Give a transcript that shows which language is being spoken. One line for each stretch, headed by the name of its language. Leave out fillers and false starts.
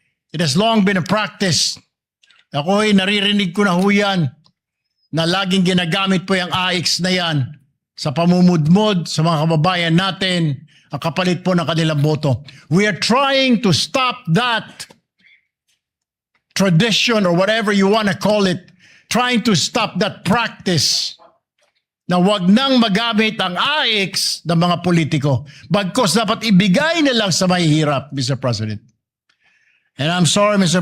English: It has long been a practice.
Filipino: Ako'y naririnig ko na ho yan na laging ginagamit po yung AIX na yan sa pamumudmod sa mga kababayan natin, ang kapalit po ng kanilang boto.
English: We are trying to stop that tradition or whatever you want to call it, trying to stop that practice
Filipino: na wag nang magamit ang AIX ng mga politiko. Bagkos dapat ibigay na lang sa mahihirap, Mr. President.
English: And I'm sorry, Mr.